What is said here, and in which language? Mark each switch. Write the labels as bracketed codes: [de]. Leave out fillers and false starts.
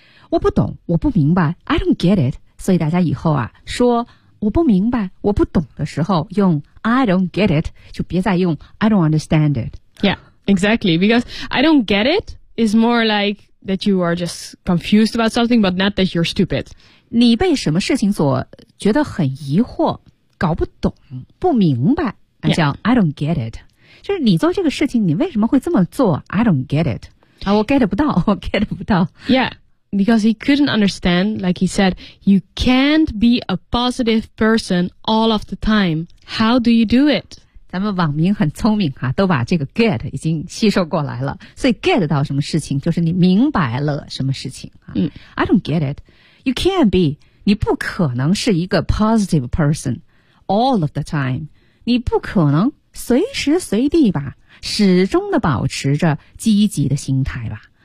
[zh] 我不懂，我不明白。 [en] I don't get it. [zh] 所以大家以后啊说我不明白我不懂的时候用 [en] I don't get it [zh] 就别再用 [en] I don't understand it Yeah, exactly Because I don't get it is more like that you are just confused about something but not that you're stupid [zh] 你被什么事情所觉得很疑惑搞不懂不明白叫、 [en] yeah. I don't get it [zh] 就是你做这个事情你为什么会这么做 [en] I don't get it [zh] 我 get 不到我 get 不到 [en] YeahBecause he couldn't understand, like he said, you can't be a positive person all of the time. How do you do it? [zh] 咱们网民很聪明啊，都把这个 get 已经吸收过来了。所以 get 到什么事情，就是你明白了什么事情啊。嗯 [en] ，I don't get it. You can't be. [zh] 你不可能是一个 [en] positive person all of the time. [zh] 你不可能随时随地吧，始终的保持着积极的心态吧。